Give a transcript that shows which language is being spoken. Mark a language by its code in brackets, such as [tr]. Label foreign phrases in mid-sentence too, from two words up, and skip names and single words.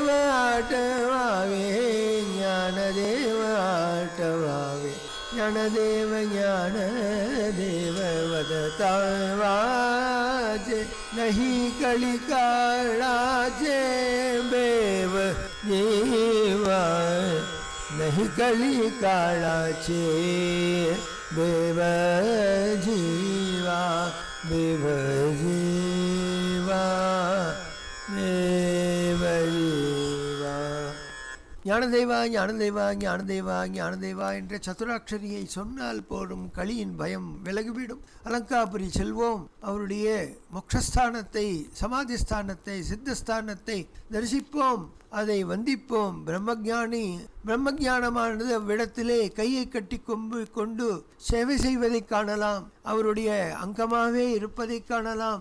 [mr] आठवावे ज्ञानदेव आठवावे ज्ञानदेव ज्ञानदेव वदता वाचे नहीं कळी काळाचे बेव जीवा नहीं कळी काळाचे बेव जीवा बेव जीवा बेव जीवा [ta] ஞானதேவா ஞானதேவா ஞானதேவா ஞானதேவா என்ற சதுராட்சரியை சொன்னால் போடும் களியின் பயம் விலகிவிடும். அலங்காபுரி செல்வோம், அவருடைய மோட்சஸ்தானத்தை, சமாதிஸ்தானத்தை, சித்தஸ்தானத்தை தரிசிப்போம், அதை வந்திப்போம். பிரம்மஞானமானது அவ்விடத்திலே கையை கட்டி கொண்டு சேவை செய்வதை காணலாம், அவருடைய அங்கமாகவே இருப்பதை காணலாம்.